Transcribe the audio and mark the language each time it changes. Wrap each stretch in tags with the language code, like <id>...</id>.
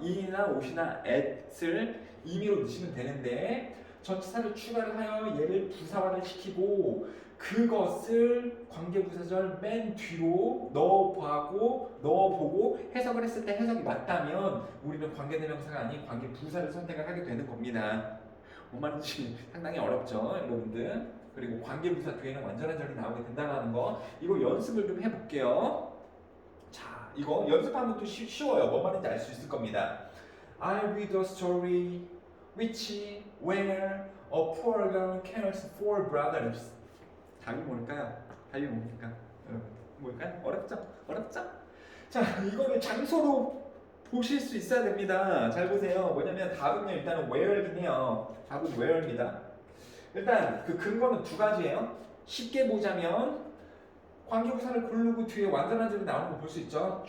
<ko>in이나 out이나 at을 임의로 넣으시면 되는데 전치사를 추가를 하여 얘를 부사화를 시키고 그것을 관계부사절 맨 뒤로 넣어보고 해석을 했을 때 해석이 맞다면 우리는 관계대명사가 아닌 관계부사를 선택을 하게 되는 겁니다. 뭔 말인지 상당히 어렵죠, 여러분들. 그리고 관계부사 뒤에는 완전한 절이 나오게 된다는 거 이거 연습을 좀 해볼게요. 자, 이거 연습하면 또 쉬워요. 뭔 말인지 알 수 있을 겁니다.</ko> <en>I read a story which where a poor girl cares for brothers.</en> <ko>답이 뭘까요? 답이 뭡니까? 여러분, 뭘까요? 어렵죠? 어렵죠? 자, 이거를 장소로 보실 수 있어야 됩니다. 잘 보세요. 뭐냐면 답은요 일단은 where이긴 해요. 답은 where입니다. 일단 그 근거는 두 가지예요. 쉽게 보자면 관계부사를 고르고 뒤에 완전한 절이 나오는 거 볼 수 있죠.</ko>